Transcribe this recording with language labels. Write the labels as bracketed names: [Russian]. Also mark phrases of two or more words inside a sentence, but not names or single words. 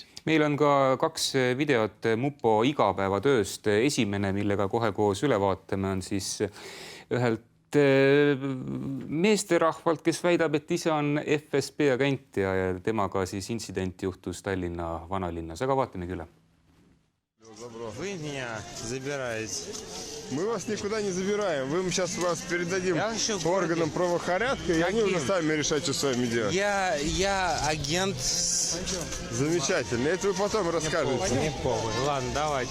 [Estonian] Meil on ka 2 videot Mupo igapäevatööst. Esimene, millega kohe koos üle vaatame, on siis ühelt meesterahvalt, kes väidab, et ise on FSB agent ja temaga siis intsident juhtus Tallinna vanalinnas. Aga vaatame küll. [Russian] Вы меня забираете. Мы вас никуда не забираем. Мы сейчас вас передадим органам правопорядка, и они уже сами решать, что с вами делать. Я агент. Замечательно. Это вы потом расскажете. Не похуй. Ладно, давайте.